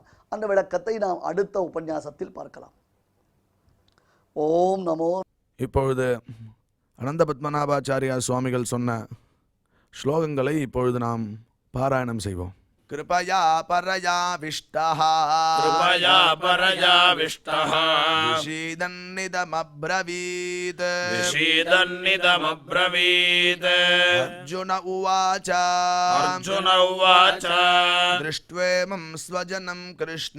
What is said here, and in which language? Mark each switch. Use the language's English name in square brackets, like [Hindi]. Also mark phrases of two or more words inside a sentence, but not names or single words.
[Tamil] அந்த விளக்கத்தை நாம் அடுத்த உபன்யாசத்தில் பார்க்கலாம். [Sanskrit] ॐ नमो. [Tamil] இப்பொழுது அனந்த பத்மநாபாச்சாரியா சுவாமிகள் சொன்ன ஸ்லோகங்களை இப்பொழுது நாம் பாராயணம் செய்வோம். [Sanskrit] कृपया परयाविष्टः कृपया परयाविष्टः விஷீதன்னிதமப்ரவீத் विषीदन्निदमब्रवीत् अर्जुन उवाच अर्जुन उवाच दृष्ट्वेमं स्वजनं कृष्ण